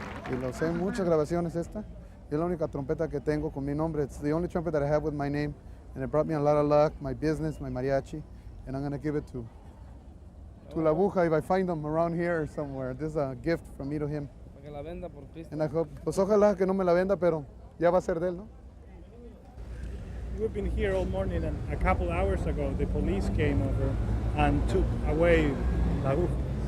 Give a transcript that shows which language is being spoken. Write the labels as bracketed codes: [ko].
[es] Y lo sé en muchas grabaciones esta. Es la única trompeta que tengo con mi nombre. [en] It's the only trumpet that I have with my name. And it brought me a lot of luck, my business, my mariachi. And I'm going to give it to La Abuja if I find them around here somewhere. This is a gift from me to him. [es] Que la venda por Cristo. [en] And I hope, [es] pues ojalá que no me la venda, pero ya va a ser de él, ¿no? [en] We've been here all morning, and a couple hours ago, the police came over and took away La Abuja.